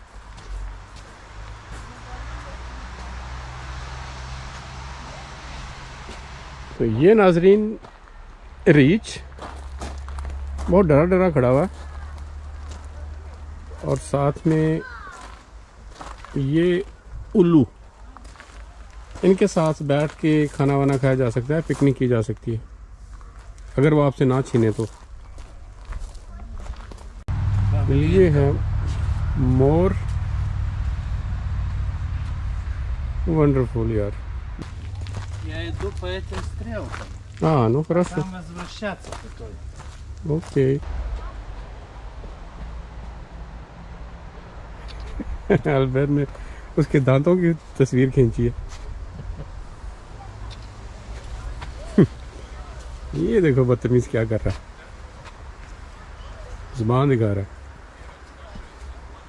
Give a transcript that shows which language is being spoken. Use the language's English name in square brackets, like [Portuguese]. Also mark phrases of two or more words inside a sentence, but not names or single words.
[Hindi] तो ये नाजरीन रीच बहुत डरा डरा खड़ा हुआ, और साथ में ये उल्लू, इनके साथ बैठ के खाना वाना खाया जा सकता है, पिकनिक की जा सकती है, अगर वो आपसे ना छीने तो। ये है मोर, वंडरफुल यार। [Russian] Я иду по этим стрелкам. Ну хорошо. Там возвращаться такой. [Hindi] ओके। अल्बर्ट ने उसके दांतों की तस्वीर खींची है। ये देखो बदतमीज क्या कर रहा है, जुबान दिखा रहा है।